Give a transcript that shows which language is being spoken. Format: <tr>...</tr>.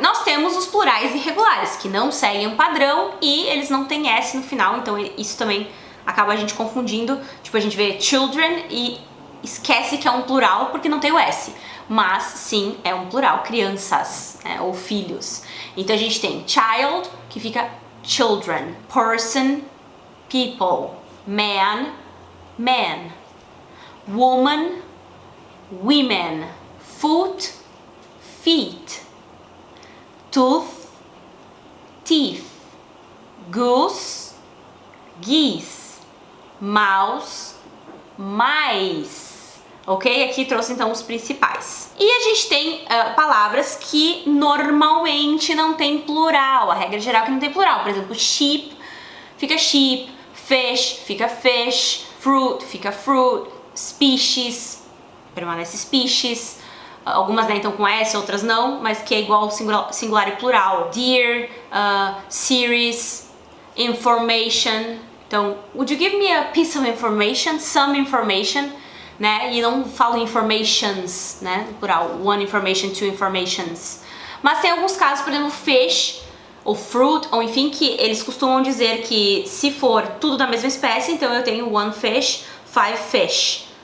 <pt>Nós temos os plurais irregulares, que não seguem um padrão e eles não têm S no final, então isso também acaba a gente confundindo. Tipo, a gente vê children e esquece que é um plural porque não tem o S. Mas sim, é um plural, crianças, né, ou filhos. Então a gente tem child, que fica children, person, people, man, man, woman, women, foot, feet, tooth, teeth, goose, geese, mouse, mice, ok? Aqui trouxe então os principais. E a gente tem palavras que normalmente não tem plural, a regra geral é que não tem plural. Por exemplo, sheep fica sheep, fish fica fish, fruit fica fruit, species permanece species. Algumas, né, então com S, outras não, mas que é igual singular e plural. Dear, series, information.</pt> <en>Então, would you give me a piece of information? Some information, né?</en> <pt>E não falo informations, né? Plural.</pt> <en>One information, two informations.</en> <pt>Mas tem alguns casos, por exemplo, fish ou fruit, ou enfim, que eles costumam dizer que se for tudo da mesma espécie, então eu tenho</pt> <en>one fish, five fish.</en>